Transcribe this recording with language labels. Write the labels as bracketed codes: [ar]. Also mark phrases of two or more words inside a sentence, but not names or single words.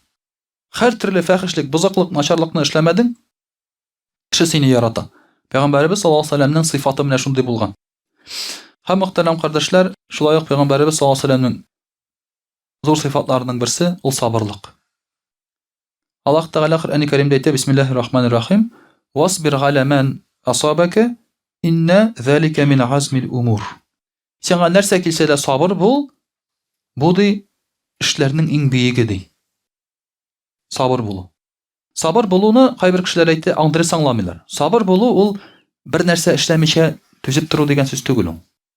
[tt] Һәр төрле фәхешлек, бузыклык, начарлыкны эшләмәдең, кеше сине ярата. Пәйгамбәрбез [ar] صلى الله عليه وسلم [tt] сыйфаты менә шундый булган. Һәм мөхтәрәм кардәшләр, шулай ук Пәйгамбәрбез [ar] صلى الله عليه وسلم [tt] зур сыйфатларының берсе ул сабырлык. Аллаһ Тәгалә Коръән-и Кәримдә әйтә: [ar] بسم الله الرحمن الرحيم. واصبر على ما أصابك إن ذلك من عزم الأمور. [tt] Сиңа нәрсә килсә дә сабыр бул. Бу ди эшләрнең иң биеге ди. Сабыр булу. Сабыр булуны кайбер кешеләр әйтә, аңдыры аңламыйлар. Сабыр булу ул бер нәрсә эшләмичә түзеп тору дигән сүз түгел ул.